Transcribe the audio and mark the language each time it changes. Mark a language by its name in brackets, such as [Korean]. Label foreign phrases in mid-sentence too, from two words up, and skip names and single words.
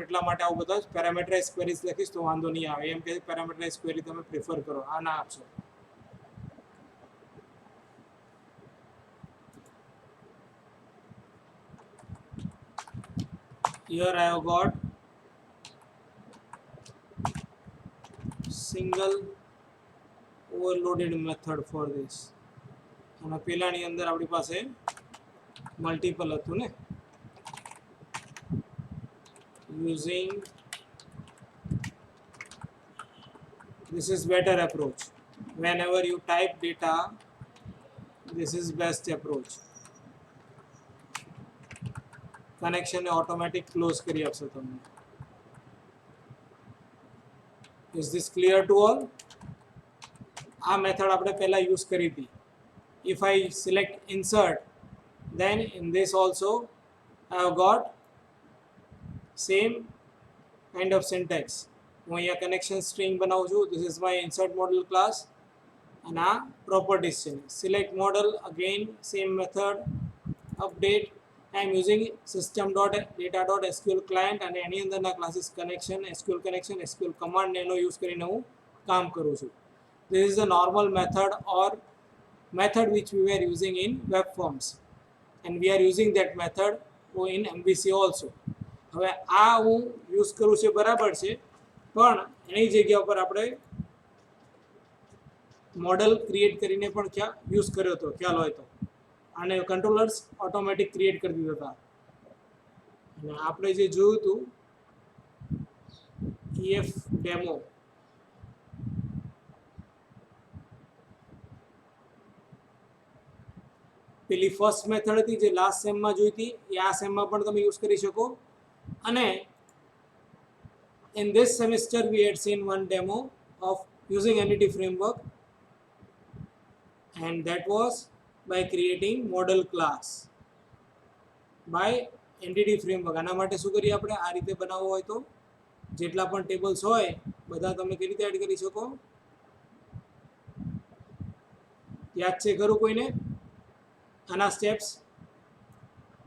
[Gujarati] એટલા માટે આવું બધા [English] parameterize queries [Gujarati] લખીશ તો વાંધો નહીં આવે. એમ કે [English] parameterize query [Gujarati] તમે પ્રિફર કરો, આ ના આપશો. [English] Here I have got single overloaded method for this. [Gujarati] અને પેલાની અંદર આપણી પાસે મલ્ટિપલ હતું ને. [English] Using this is better approach. Whenever you type data, this is best approach. [Gujarati] કનેક્શન ને [English] automatic close [Gujarati] કરી આપશે તમને. [English] Is this clear to all? [Gujarati] આ મેથડ આપણે પહેલા યુઝ કરી હતી. [English] If I select insert, then in this also I have got same kind of syntax. [Gujarati] હું અહીંયા કનેક્શન સ્ટ્રિંગ બનાવું છું. [English] This is my insert model class [Gujarati] અને આ પ્રોપર્ટીઝ છે. [English] Select model, again same method. Update, I am using system.data.sql client [Gujarati] અને એની અંદરના ક્લાસીસ કનેક્શન, [English] SQL connection, SQL command [Gujarati] ને એનો યુઝ કરીને હું કામ કરું છું. [English] This is the normal method or method which we were using in web forms, and we are using that method in MVC also. [Gujarati] હવે આ હું યુઝ કરું છું બરાબર છે, પણ એની જગ્યા પર આપણે [English] model create [Gujarati] કરીને પણ યુઝ કર્યો હતો, ખ્યાલ હોય તો. આને [English] controllers automatic create [Gujarati] કરી દીધા હતા. અને આપણે જે જોયું હતું [English] EF demo, [Gujarati] પેલી [English] first method [Gujarati] હતી જે લાસ્ટ સેમમાં જોઈ હતી, એ આ સેમમાં પણ તમે યુઝ કરી શકો. [English] અને in this semester we had seen one demo of using entity framework, and that was by creating model class by entity framework. [Gujarati] આના માટે શું કરીએ આપણે? આ રીતે બનાવવું હોય તો જેટલા પણ ટેબલ્સ હોય બધા તમે કેવી રીતે એડ કરી શકો? યાદ છે ખરું કોઈને આના સ્ટેપ્સ?